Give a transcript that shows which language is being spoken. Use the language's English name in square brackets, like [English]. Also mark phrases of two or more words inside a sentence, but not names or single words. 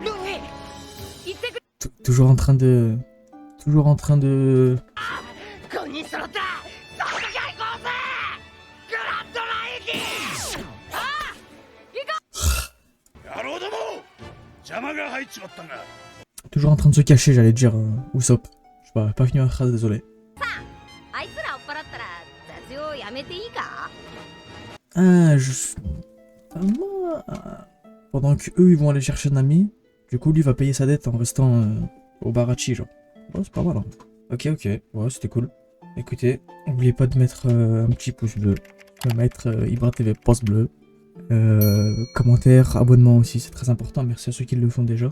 [French] Toujours en train de... [Japanese] 人揃った早速行こうぜグランドラインにあ野郎ども邪魔が入っちまったが [French] Toujours en train de se cacher, j'allais dire Usopp. Je sais pas fini ma phrase, désolé. [Japanese] あいつら追っ払ったら雑用やめていいか [French] Ah, moi... Pendant que eux ils vont aller chercher Nami, du coup lui va payer sa dette en restant au Barachi, genre. Oh, c'est pas mal, hein. Ok, ouais, c'était cool. Écoutez, n'oubliez pas de mettre un petit pouce bleu, de mettre Ibra TV pouce bleu, commentaire, abonnement aussi, c'est très important, merci à ceux qui le font déjà.